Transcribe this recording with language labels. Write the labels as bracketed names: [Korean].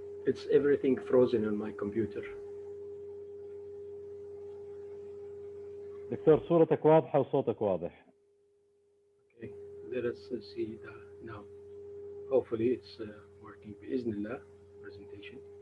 [English] It's everything frozen on my computer. [Arabic] دكتور صورتك واضحة وصوتك واضح. [English] Okay, let us see now. Hopefully it's working [Arabic] بإذن الله. [English] Presentation.